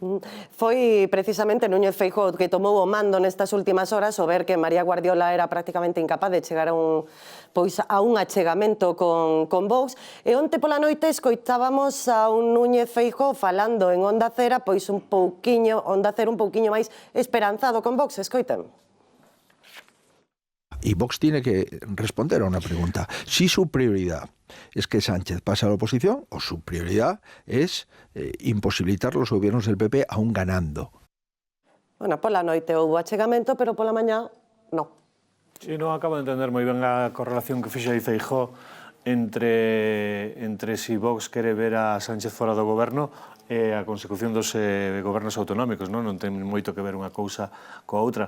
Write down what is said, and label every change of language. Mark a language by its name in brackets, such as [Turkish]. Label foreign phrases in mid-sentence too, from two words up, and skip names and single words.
[Galician] Foi precisamente Núñez Feijóo que tomou o mando nestas últimas horas ao ver que María Guardiola era prácticamente incapaz de chegar a un achegamento con Vox. E onte pola noite escoitábamos a un Núñez Feijóo falando en Onda Cero un pouquiño máis esperanzado con Vox. Escoiten. [Spanish] Y Vox tiene que responder a una pregunta. Si su prioridad es que Sánchez pase a la oposición o su prioridad es imposibilitar los gobiernos del PP aún ganando. [Galician] Bueno, pola noite houve achegamento, pero pola mañá non. Sí, non acabo de entender moi ben a correlación que fixo aí Feijóo entre si Vox quere ver a Sánchez fora do goberno e a consecución dos gobernos autonómicos, non ten moito que ver unha cousa coa outra.